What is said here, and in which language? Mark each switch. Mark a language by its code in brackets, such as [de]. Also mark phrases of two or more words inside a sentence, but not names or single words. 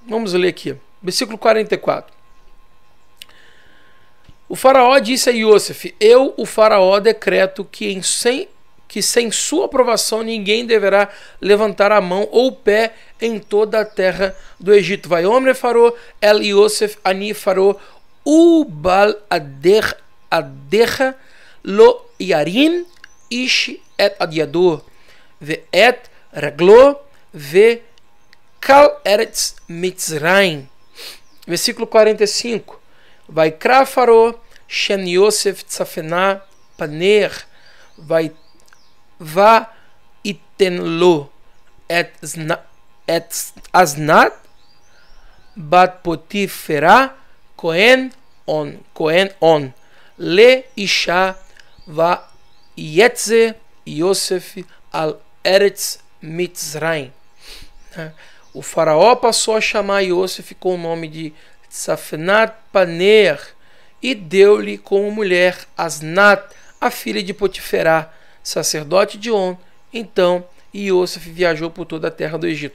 [pt] Vamos ler aqui, versículo 44. O faraó disse a Iosef: eu, o faraó, decreto que sem sua aprovação ninguém deverá levantar a mão ou o pé em toda a terra do Egito. [he] ויאמר פרעה אל יוסף אני פרעה, ובלעדיך לא ירים איש את ידו ואת רגלו בכל ארץ מצרים. Versículo 45. ויקרא פרעה שם יוסף צפנת פענח ויתן לו את אסנת בת פוטי פרע כהן און לאשה ויצא יוסף על ארץ מצרים. [pt] O faraó passou a chamar Yosef com o nome de Tzafenat Paner e deu-lhe como mulher Asnat, a filha de Potiferá, sacerdote de On. Então Yosef viajou por toda a terra do Egito.